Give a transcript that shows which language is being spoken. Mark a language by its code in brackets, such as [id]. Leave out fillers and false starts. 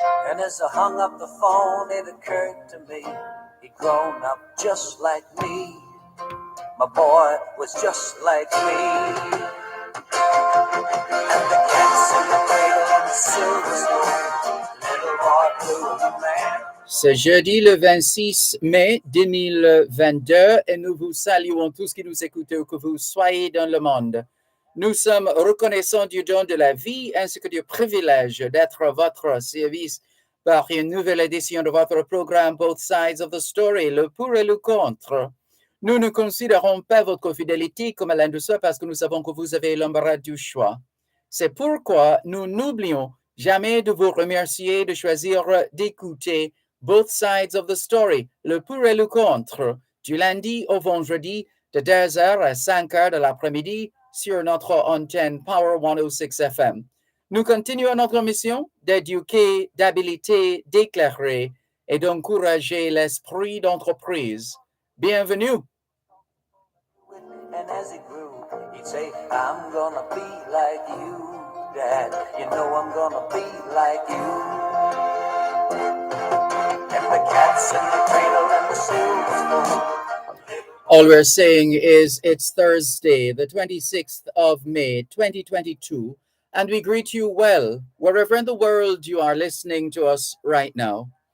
[en] And as I hung up the phone, it occurred to me, he'd grown up just like me. My boy was just like me. And the cat's in the cradle and the silver spoon. Little boy blue man. [fr] C'est jeudi le 26 mai 2022 et nous vous saluons tous qui nous écoutez où que vous soyez dans le monde. Nous sommes reconnaissants du don de la vie ainsi que du privilège d'être à votre service par une nouvelle édition de votre programme Both Sides of the Story, le pour et le contre. Nous ne considérons pas votre fidélité comme l'un de ceux parce que nous savons que vous avez l'embarras du choix. C'est pourquoi nous n'oublions jamais de vous remercier de choisir d'écouter Both Sides of the Story, le pour et le contre, du lundi au vendredi de 2h à 5h de l'après-midi sur notre antenne Power 106 FM. Nous continuons notre mission d'éduquer, d'habiliter, d'éclairer et d'encourager l'esprit d'entreprise. Bienvenue. [en] And as he grew, he'd say, I'm gonna be like you, Dad. You know I'm gonna be like you. And the cat's in the cradle and the silver spoon. All we're saying is it's Thursday, the 26th of May, 2022, and we greet you well, wherever in the world you are listening to us right now.